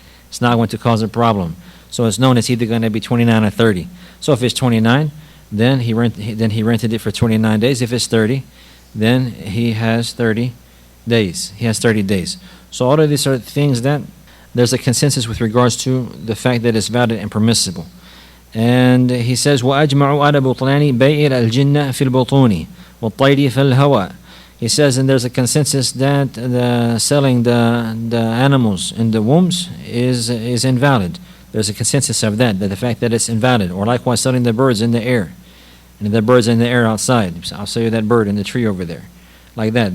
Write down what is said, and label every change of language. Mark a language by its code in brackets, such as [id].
[en] It's not going to cause a problem. So it's known it's either going to be 29 or 30. So if it's 29, then he rented it for 29 days. If it's 30, then he has 30 days. He has 30 days. So all of these are things that there's a consensus with regards to the fact that it's valid and permissible. And he says, [ar] وَأَجْمَعُوا عَلَى بُطْلَانِ بَيْءِ الْجِنَّةِ فِي الْبُطُونِ وَالطَّيْرِ فِي الْهَوَاءِ. [en] He says, and there's a consensus that selling the animals in the wombs is invalid. There's a consensus of that the fact that it's invalid. Or likewise selling the birds in the air. And the birds in the air outside. So I'll show you that bird in the tree over there. Like that.